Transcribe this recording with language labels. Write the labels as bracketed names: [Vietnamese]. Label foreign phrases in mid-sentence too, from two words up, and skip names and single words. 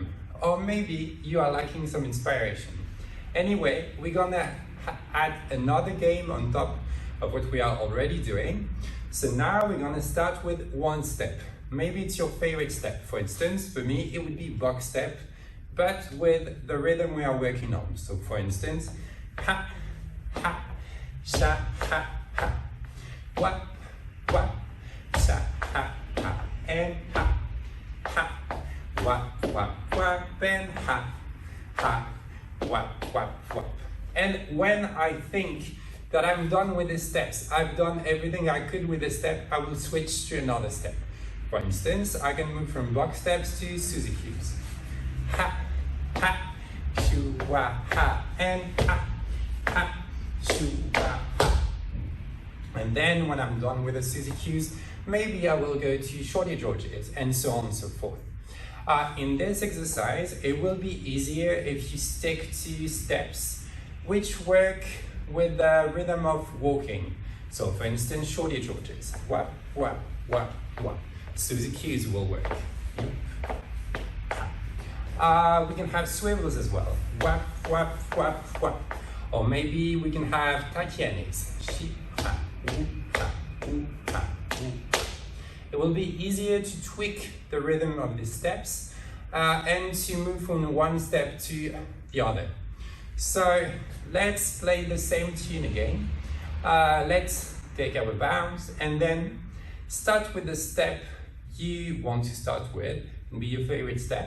[English] Or maybe you are lacking some inspiration. Anyway, we're gonna add another game on top of what we are already doing. So now we're gonna start with one step. Maybe it's your favorite step. For instance, for me, it would be box step, but with the rhythm we are working on. So for instance, ha, ha, sha, ha, ha, wap, wap, sha, ha, ha, and ha, ha, wap, wap, wap, and ha, ha, wap, wap, wap. And when I think that I'm done with the steps, I've done everything I could with the step, I will switch to another step. For instance, I can move from box steps to Suzy cues. Ha, ha, shoo, wah, ha, and ha, ha, shoo, wah, ha. And then when I'm done with the Suzy cues, maybe I will go to Shorty Georges, and so on and so forth. In this exercise, it will be easier if you stick to steps which work with the rhythm of walking. So for instance, Shorty Georges, wap, wap, wap, wap. Suzy cues will work. We can have swivels as well. Wap, wap, wap, wap. Or maybe we can have Tatianis. Shi, ha, woo, ha, woo, ha, woo. It will be easier to tweak the rhythm of the steps and to move from one step to the other. So let's play the same tune again. Let's take our bounce and then start with the step you want to start with, be your favorite step.